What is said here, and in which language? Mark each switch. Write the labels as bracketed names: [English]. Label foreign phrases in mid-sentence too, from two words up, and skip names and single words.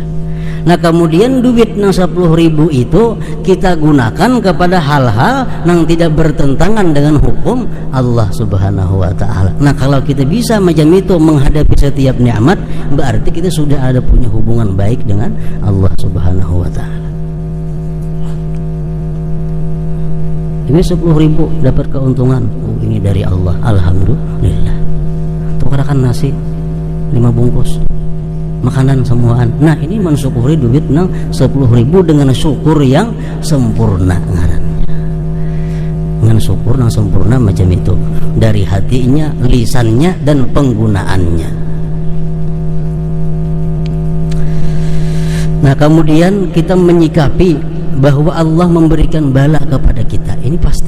[Indonesian] Nah kemudian duit nang 10.000 itu kita gunakan kepada hal-hal yang tidak bertentangan dengan hukum Allah [Arabic] سبحانه وتعالى. [Indonesian] Nah kalau kita bisa macam itu menghadapi setiap nikmat, berarti kita sudah ada punya hubungan baik dengan Allah [Arabic] سبحانه وتعالى. [Indonesian] Ini 10.000 dapat keuntungan, ini dari Allah, alhamdulillah. [Banjar] Tukarakan nasi 5 bungkus, makanan semuaan. [Indonesian] Nah ini mensyukuri duit nang 10.000 dengan syukur yang sempurna ngarannya. Dengan syukur yang sempurna macam itu, dari hatinya, lisannya, dan penggunaannya. Nah kemudian kita menyikapi bahwa Allah memberikan bala kepada kita. Ini pasti.